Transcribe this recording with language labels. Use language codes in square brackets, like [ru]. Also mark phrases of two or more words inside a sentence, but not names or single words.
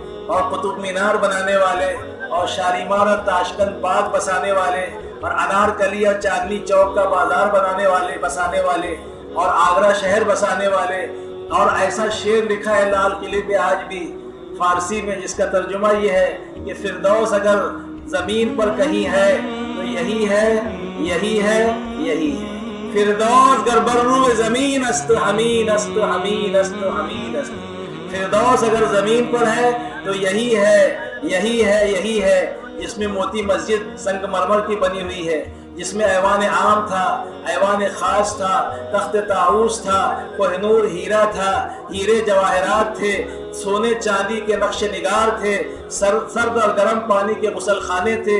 [ur] اور قطب مینار بنانے والے اور شالیمار اور تاشقند باغ بسانے والے اور انارکلی اور چاندنی چوک کا بازار بسانے والے اور آگرہ شہر بسانے والے، اور ایسا شعر لکھا ہے لال قلعے پہ آج بھی فارسی میں، جس کا ترجمہ یہ ہے کہ فردوس اگر زمین پر کہیں ہے تو یہی ہے، یہی ہے، یہی ہے۔ [fa] فردوس گر بر روئے زمین است ہمین است ہمین است ہمین است۔ [ur] فردوس اگر زمین پر ہے تو یہی ہے، یہی ہے، یہی ہے، جس میں موتی مسجد سنگ مرمر کی بنی ہوئی ہے، جس میں ایوان عام تھا، ایوان خاص تھا، تخت طاؤس تھا، کوہ نور ہیرا تھا، ہیرے جواہرات تھے، سونے چاندی کے نقش نگار تھے، سرد اور گرم پانی کے غسل خانے تھے۔